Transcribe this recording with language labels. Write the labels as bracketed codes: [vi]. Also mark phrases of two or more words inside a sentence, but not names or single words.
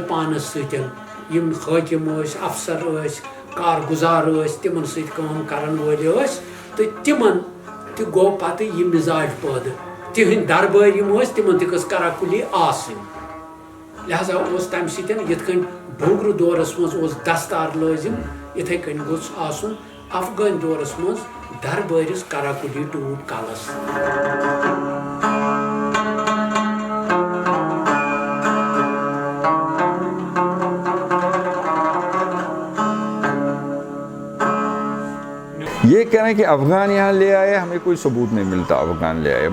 [ks] پانس سۭتۍ یِم حٲکِم ٲسۍ افسر ٲسۍ کارگُزار ٲسۍ تِمن سۭتۍ کٲم کرن وٲلۍ ٲسۍ تہٕ تِمن تہِ گوٚو پتہٕ یہِ مِزاج پٲدٕ تِہنٛدۍ دربٲرۍ یِم ٲسۍ تِمن تہِ گٔژھ کَرا کُلی آسٕنۍ لہذا اوس تَمہِ سۭتۍ یِتھ کٔنۍ ڈوگرٕ دورس منٛز اوس دستار لٲزِم یِتھَے کٔنۍ گوٚژھ آسُن افغٲنۍ دورس منٛز دربٲرِس کَرا کُلی ٹوٗپ کَلس. [ur] یہ کہنا کہ افغان یہاں لے آئے ہمیں کوئی ثبوت نہیں ملتا افغان لے آئے.